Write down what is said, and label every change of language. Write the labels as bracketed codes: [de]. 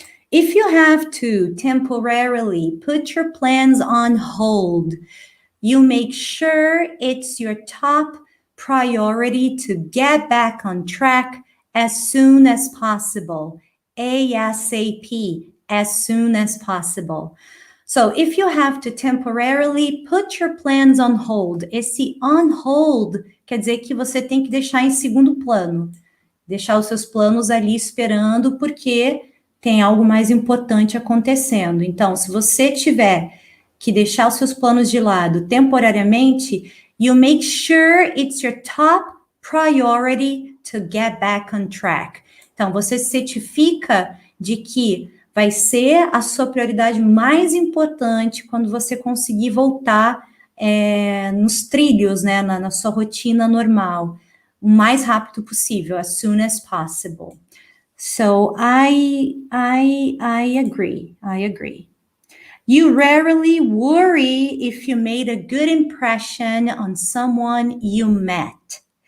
[en] If you have to temporarily put your plans on hold, you make sure it's your top priority to get back on track as soon as possible. ASAP, as soon as possible. So if you have to temporarily put your plans on hold, [pt] esse on hold quer dizer que você tem que deixar em segundo plano, deixar os seus planos ali esperando porque tem algo mais importante acontecendo. Então, se você tiver que deixar os seus planos de lado temporariamente, [en] you make sure it's your top priority to get back on track. [pt] Então, você se certifica de que vai ser a sua prioridade mais importante quando você conseguir voltar nos trilhos, né, na sua rotina normal, o mais rápido possível, [en] as soon as possible. So I agree. I agree. You rarely worry if you made a good impression on someone you met.